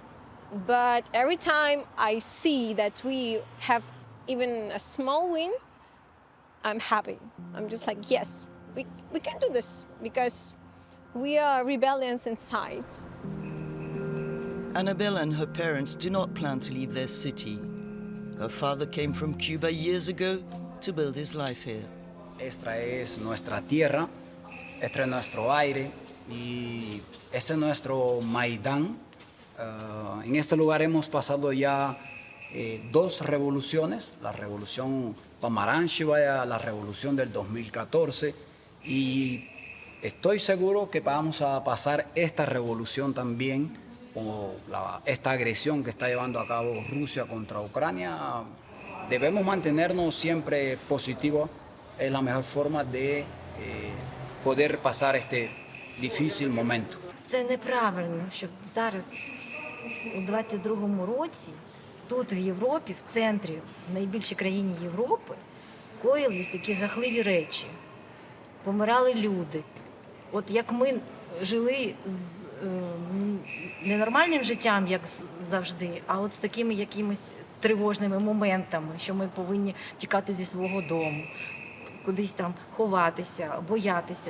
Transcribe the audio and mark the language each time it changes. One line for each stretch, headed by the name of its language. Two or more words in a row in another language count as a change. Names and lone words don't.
English: But every time I see that we have even a small win, I'm happy. I'm just like, yes, we can do this, because we are rebellious inside. Annabelle and her parents do not plan to leave their city. Her father came from Cuba years ago to build his life here.
Spanish: Esta es nuestra tierra, este es nuestro aire y este es nuestro Maidán. En este lugar hemos pasado ya dos revoluciones, la revolución Pomarancheva, la revolución del 2014, y Estoy seguro que vamos a pasar esta revolución también, o esta agresión que está llevando a cabo Rusia contra Ucrania. Debemos mantenernos siempre positivos. Es la mejor forma de poder pasar este difícil momento.
Ukrainian: Це неправильно, щоб зараз, у 22-му році, тут в Європі, в центрі, в найбільшій країні Європи, коїлись такі жахливі речі. Помирали люди. От як ми жили не нормальним життям, як завжди, а от з такими якимись тривожними моментами, що ми повинні тікати зі свого дому, кудись там ховатися, боятися.